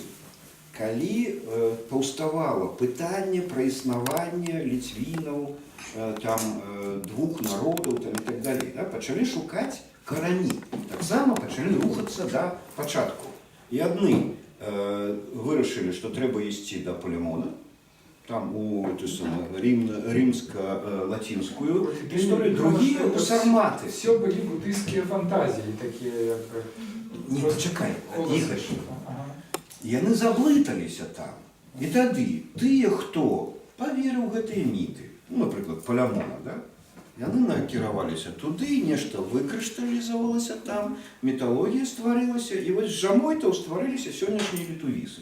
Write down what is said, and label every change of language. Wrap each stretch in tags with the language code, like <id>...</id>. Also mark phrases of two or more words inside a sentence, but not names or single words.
<be>Калі паўставала пытанне пра існаванне ліцвінаў, там, двух народаў там, і так далей, да? Пачалі шукаць карані. Таксама пачалі рухацца да пачатку. І адны вырашылі, што трэба ісці да Палемона, там у</be> <ru>римско-латинскую историю, другие у сарматы. Все были буддийские фантазии такие.</ru> <be>Не, почекай, Ігор. Яны заблыталіся там. І тады тыя, хто паверыў у гэтыя міты, ну, напрыклад, Палемона, да? Яны накіраваліся туды, нешта выкрышталізавалася там, міталогія стварылася, і вось з Жамойта стварыліся сённяшнія літувісы.</be>